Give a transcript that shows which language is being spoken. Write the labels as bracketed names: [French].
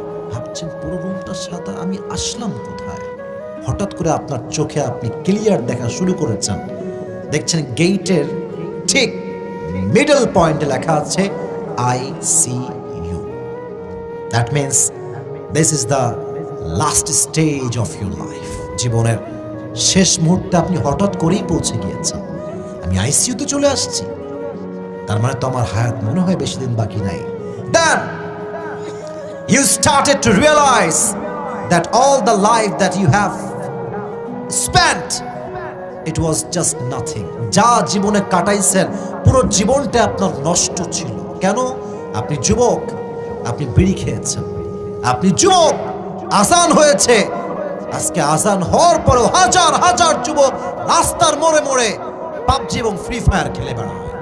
[Bangla] ভাবছেন পুরো রুমটা সাদা, আমি আসলাম কোথায়? হঠাৎ করে আপনার চোখে আপনি ক্লিয়ার দেখা শুরু করেছেন, দেখছেন গেটের ঠিক মিডল পয়েন্টে লেখা আছে ICU। [English] That means this is the last stage of your life. [Bangla] জীবনের শেষ মুহূর্তে আপনি হঠাৎ করেই পৌঁছে গিয়েছেন, আমি আইসিইউতে চলে আসছি, তার মানে তো আমার হায়াত মনে হয় বেশি দিন বাকি নাই। [English] Then you started to realize that all the life that you have spent, it was just nothing. [Bangla] যা জীবনে কাটাইছেন পুরো জীবনটা আপনার নষ্ট ছিল। কেন? আপনি যুবক, আপনি বিড়ি খেয়েছেন, আপনি যুবক, আজান হয়েছে, আজকে আজান হওয়ার পরেও হাজার হাজার যুবক রাস্তার মোড়ে মোড়ে পাবজি এবং ফ্রি ফায়ার খেলে বেড়ায়।